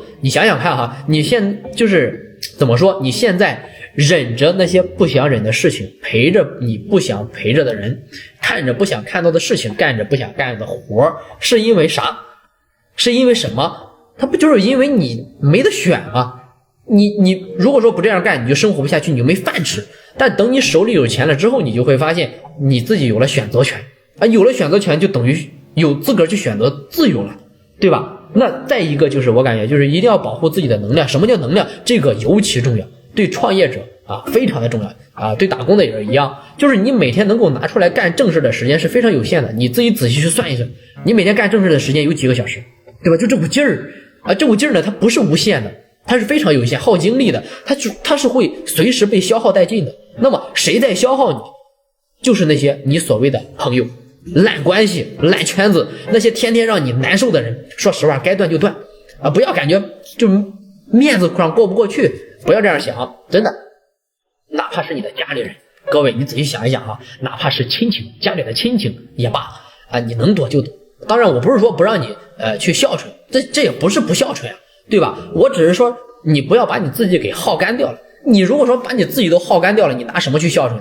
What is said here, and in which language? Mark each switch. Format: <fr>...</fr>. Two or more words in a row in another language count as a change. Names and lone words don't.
<zh>你想想看哈，你現就是怎麼說？你現在忍着那些不想忍的事情，陪着你不想陪着的人，看着不想看到的事情，幹着不想幹的活，是因為啥？是因為什麼？他不就是因為你沒得選嗎？你如果說不這樣幹，你就生活不下去，你就沒飯吃。但等你手裡有錢了之後，你就會發現你自己有了選擇權啊，有了選擇權就等於有資格去選擇自由了，對吧？那再一個就是我感覺就是一定要保護自己的能量。什麼叫能量？這個尤其重要，對創業者啊非常的重要啊，對打工的也是一樣。就是你每天能夠拿出來幹正事的時間是非常有限的，你自己仔細去算一算，你每天幹正事的時間有幾個小時？對吧？就這股勁兒啊，這股勁兒呢，它不是無限的，它是非常有限，耗精力的，它是會隨時被消耗殆盡的。那麼誰在消耗你？就是那些你所謂的朋友、爛關係、爛圈子，那些天天讓你難受的人。說實話，該斷就斷啊，不要感覺就面子上過不過去，不要這樣想，真的。哪怕是你的家裡人，各位你仔細想一想啊，哪怕是親情，家裡的親情也罷啊，你能躲就躲。當然我不是說不让你去孝順，這也不是不孝順啊，對吧？我只是說你不要把你自己给耗干掉了。你如果說把你自己都耗干掉了，你拿什麼去孝順呢？</zh>